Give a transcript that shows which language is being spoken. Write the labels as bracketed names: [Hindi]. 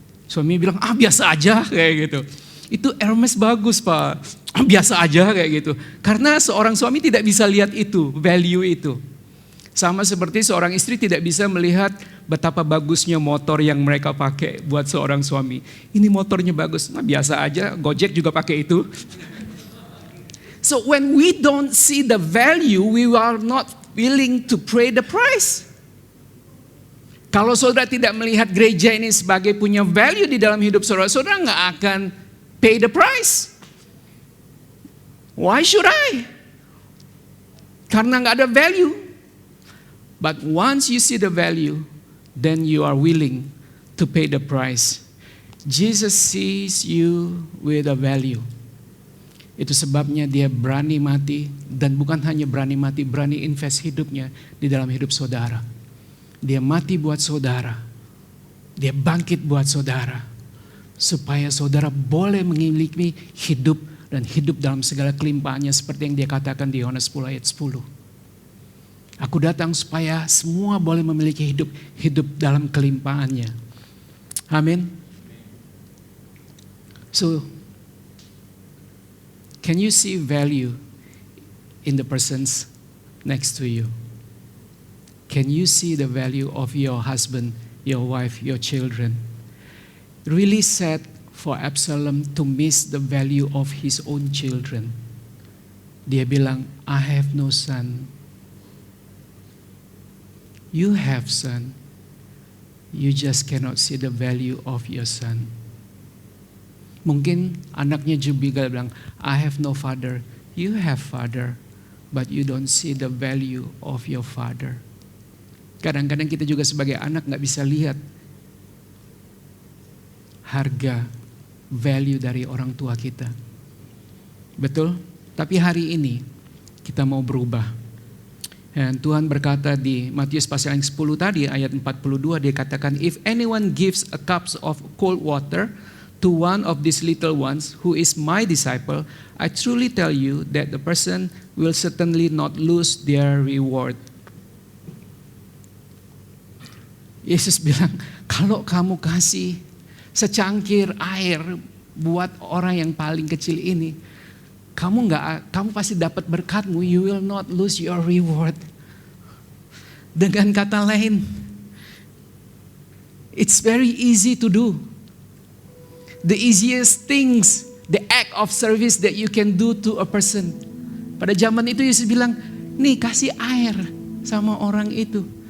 [Indonesian] Suami bilang, biasa aja kayak gitu. Itu Hermes bagus pak, biasa aja kayak gitu. Karena seorang suami tidak bisa lihat itu, value itu. Sama seperti seorang istri tidak bisa melihat betapa bagusnya motor yang mereka pakai buat seorang suami. Ini motornya bagus, biasa aja, Gojek juga pakai itu. [English] So when we don't see the value, we are not willing to pay the price. [Indonesian] Kalau saudara tidak melihat gereja ini sebagai punya value di dalam hidup saudara, saudara nggak akan [English] pay the price. Why should I? [Indonesian] Karena nggak ada value. [English] But once you see the value, then you are willing to pay the price. Jesus sees you with a value. [Indonesian] Itu sebabnya dia berani mati, dan bukan hanya berani mati, berani invest hidupnya di dalam hidup saudara. Dia mati buat saudara. Dia bangkit buat saudara. Supaya saudara boleh memiliki hidup dan hidup dalam segala kelimpahannya seperti yang dia katakan di Yohanes 10 ayat 10. Aku datang supaya semua boleh memiliki hidup dalam kelimpahannya. Amin. [English] So, can you see value in the persons next to you? Can you see the value of your husband, your wife, your children? Really sad for Absalom to miss the value of his own children. [Indonesian] Dia bilang, [English] I have no son. You have son. You just cannot see the value of your son. [Indonesian] Mungkin anaknya juga bilang, [English] I have no father. You have father, but you don't see the value of your father. [Indonesian] Kadang-kadang kita juga sebagai anak gak bisa lihat harga, value dari orang tua kita. Betul? Tapi hari ini kita mau berubah. Dan Tuhan berkata di Matius pasal yang 10 tadi ayat 42, dia katakan, [English] if anyone gives a cup of cold water to one of these little ones who is my disciple, I truly tell you that the person will certainly not lose their reward. [Indonesian] Yesus bilang, kalau kamu kasih secangkir air buat orang yang paling kecil ini, kamu pasti dapat berkatmu. [English] You will not lose your reward. [Indonesian] Dengan kata lain, [English] it's very easy to do. The easiest things, the act of service that you can do to a person. [Indonesian] Pada zaman itu Yesus bilang, nih kasih air sama orang itu.